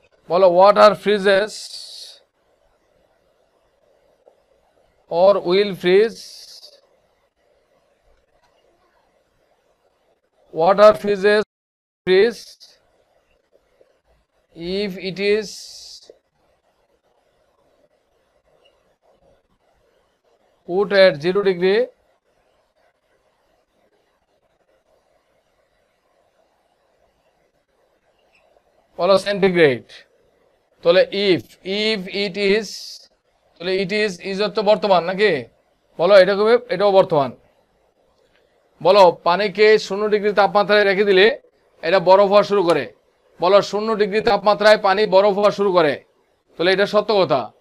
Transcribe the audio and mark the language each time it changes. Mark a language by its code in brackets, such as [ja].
[en] বলো water freezes or will freeze, water freezes freeze if it is put at 0 degree বলো centigrade. [bn] তাহলে [en] if it is, [bn] তাহলে [en] it is [bn] হচ্ছে বর্তমান নাকি, বলো এটা কবে, এটাও বর্তমান। বলো পানিকে 0 ডিগ্রি তাপমাত্রায় রেখে দিলে এটা বরফ হওয়া শুরু করে, বলো 0 ডিগ্রি তাপমাত্রায় পানি বরফ হওয়া শুরু করে, তাহলে এটা সত্য কথা।